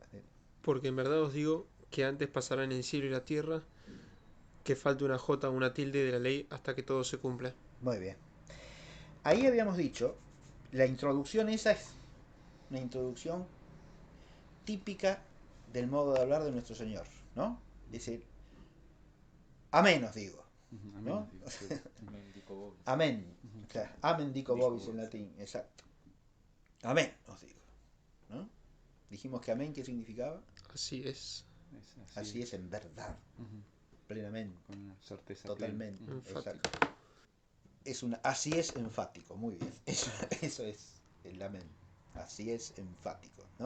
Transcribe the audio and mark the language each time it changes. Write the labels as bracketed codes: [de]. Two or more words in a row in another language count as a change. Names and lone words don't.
[es] Porque en verdad os digo que antes pasarán el cielo y la tierra que falte una jota o una tilde de la ley hasta que todo se cumpla. Muy bien. Ahí habíamos dicho, la introducción esa es una introducción típica del modo de hablar de nuestro Señor, ¿no? Es decir, amén os digo, ¿no? Amén, [la] dico vobis. [es] Amén. O sea, [la] amén dico vobis [es] en latín, exacto. Amén os digo, ¿no? Dijimos que amén, ¿qué significaba? Así es. Así es en verdad, plenamente, Con una certeza totalmente, Enfático. exacto. Así es enfático, muy bien. Eso es el amén. Así es enfático, ¿no?